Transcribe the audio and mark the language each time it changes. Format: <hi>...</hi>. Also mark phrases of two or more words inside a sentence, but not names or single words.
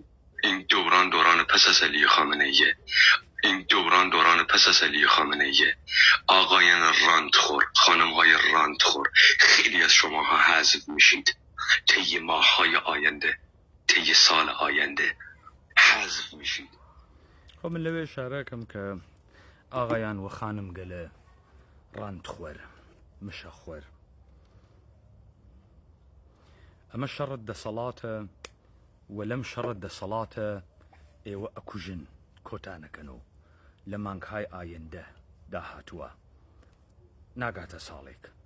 <fa>این دوران پس از علی خامنه‌ایه. این دوران پس از علی خامنه‌ایه. آقایان رانتخور، خانم‌های رانتخور، خیلی از شماها حذف میشید. طی ماه‌های آینده، طی سال آینده حذف میشید.</fa> <ckb>خۆ من لەوێ شارەکەم کە ئاغایان و خانم گەلە ڕانتخوەر مشەخوەر ئەمە شەڕت دەسەڵاتە و لەم شەڕت دەسەڵاتە ئێوە ئەکوژن کۆتانەکەن و لە مانگهای ئایندە داهاتووە ناگاتە ساڵێک.</ckb>